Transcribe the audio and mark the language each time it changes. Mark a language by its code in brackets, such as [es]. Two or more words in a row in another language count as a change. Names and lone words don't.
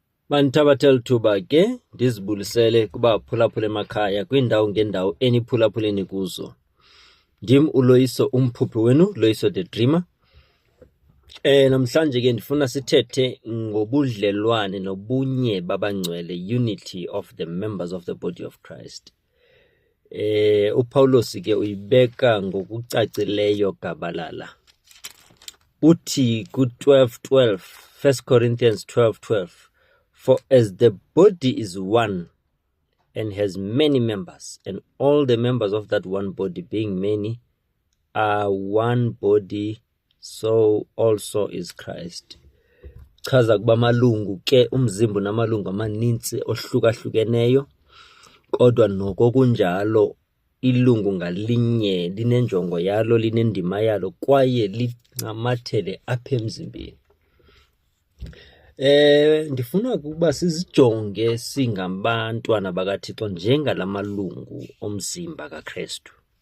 [xh] Manithabathela ithuba ke ndizibulisele kuba phulaphula emakhaya kwiindawo ngeendawo eniphulaphuleni kuzo. Ndim uLoyiso umphuphi wenu, Loyiso the Dreamer. Namhlanje ke ndifuna sithethe ngobudlelwane nobunye babangcwele, [en] unity of the members of the body of Christ. [xh] uPawulos ke uyibeka ngokucacileyo gabalala. [en] Uthi ku-12:12, 1 Corinthians 12:12, for as the body is one and has many members, and all the members of that one body being many are one body, so also is Christ. [xh] Chaza kuba amalungu ke umzimba namalungu amanintsi ohlukahlukeneyo, kodwa noko kunjalo ilungu ngalinye linenjongo yalo, linendima yalo kwaye lincamathele apha emzimbeni. Ndifuna ukuba sizijonge singabantwana bakaThixo njengalamalungu omzimba kaKristu.